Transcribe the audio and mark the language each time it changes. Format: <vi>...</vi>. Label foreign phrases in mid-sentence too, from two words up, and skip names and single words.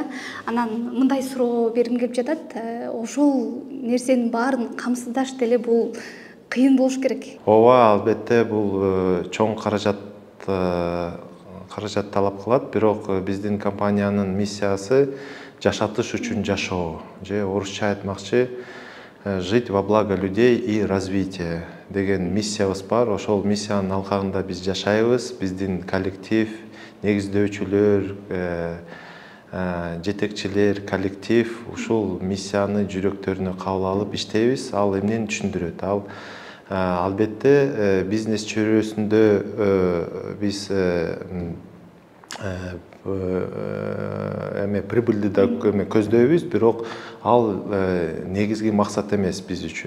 <ky>Анан мындай суроо бергим келип жатат. Ошол нерсенин баарын камсыздаш деле бул кыйын болуш керек. Ооба, албетте бул чоң каражат талап кылат, бирок биздин компаниянын миссиясы жашатыш үчүн жашоо, же орусча айтмакчы</ky> <ru>жить во благо людей и развитие</ru> <ky>деген миссиябыз бар. Ошол миссиянын алкагында биз жашайбыз. Биздин коллектив, негиздөөчүлөр, жетекчилер, коллектив ушул миссияны жүрөктөрүнө кабыл алып иштейбиз. Ал эмнени түшүндүрөт? Ал албетте бизнес чөйрөсүндө биз прибыльди да көздөйбүз, бирок ал негизги максат эмес биз үчүн.</ky>